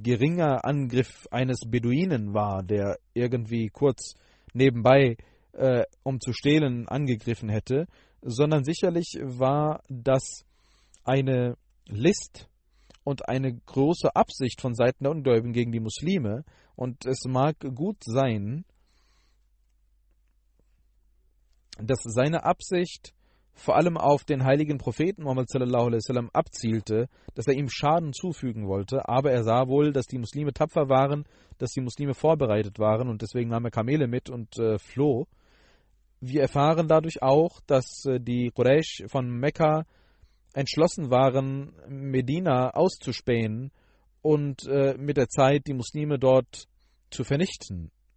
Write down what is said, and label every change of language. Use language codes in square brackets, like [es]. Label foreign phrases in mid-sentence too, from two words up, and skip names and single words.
[de] geringer Angriff eines Beduinen war, der irgendwie kurz nebenbei, um zu stehlen, angegriffen hätte, sondern sicherlich war das eine List und eine große Absicht von Seiten der Ungläubigen gegen die Muslime. Und es mag gut sein, dass seine Absicht vor allem auf den heiligen Propheten Muhammad [ar] صلى الله عليه وسلم [de] abzielte, dass er ihm Schaden zufügen wollte, aber er sah wohl, dass die Muslime tapfer waren, dass die Muslime vorbereitet waren und deswegen nahm er Kamele mit und floh. Wir erfahren dadurch auch, dass die Quraysh von Mekka entschlossen waren, Medina auszuspähen und mit der Zeit die Muslime dort zu vernichten.